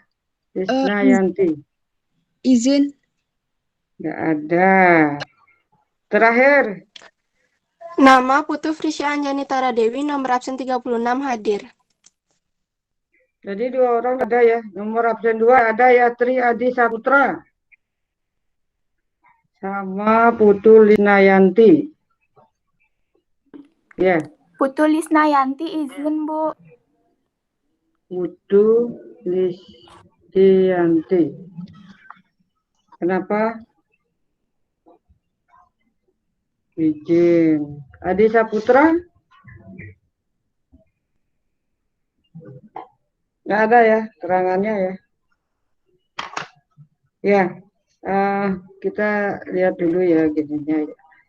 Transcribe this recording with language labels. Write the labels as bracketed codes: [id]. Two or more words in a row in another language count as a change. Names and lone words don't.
[id] Lisnayanti. Izin. Nggak ada. Terakhir. Nama Putu Frisya Anjani Tara Dewi, nomor absen 36 hadir. Jadi 2 orang ada ya. Nomor absen 2 ada ya, Tri Adi Saputra. Sama Putu Lisnayanti. Ya. Putu Lisnayanti izin, Bu. Putu Lisnayanti. Kenapa? Izin. Adi Saputra? Nggak ada ya terangannya ya. Ya, kita lihat dulu ya gininya ya.